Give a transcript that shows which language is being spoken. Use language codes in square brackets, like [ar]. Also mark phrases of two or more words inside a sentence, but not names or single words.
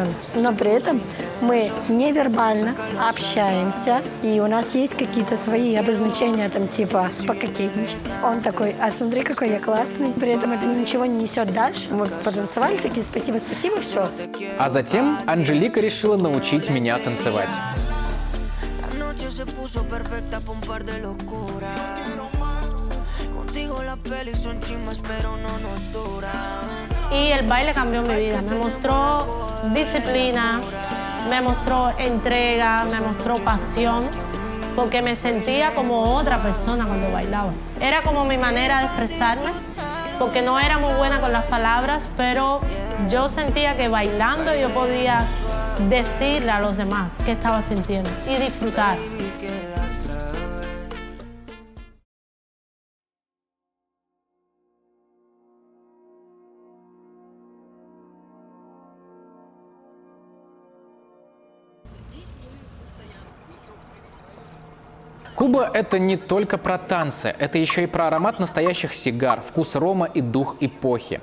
[ru] Но при этом мы невербально общаемся, и у нас есть какие-то свои обозначения, там типа пококетничать. Он такой: а смотри, какой я классный. При этом это ничего не несет дальше. Мы потанцевали, такие: спасибо, спасибо, все. А затем Анжелика решила научить меня танцевать. [es] Y el baile cambió mi vida. Me mostró disciplina, me mostró entrega, me mostró pasión, porque me sentía como otra persona cuando bailaba. Era como mi manera de expresarme, porque no era muy buena con las palabras, pero yo sentía que bailando yo podía decirle a los demás qué estaba sintiendo y disfrutar. [ru] Куба – это не только про танцы, это еще и про аромат настоящих сигар, вкус рома и дух эпохи.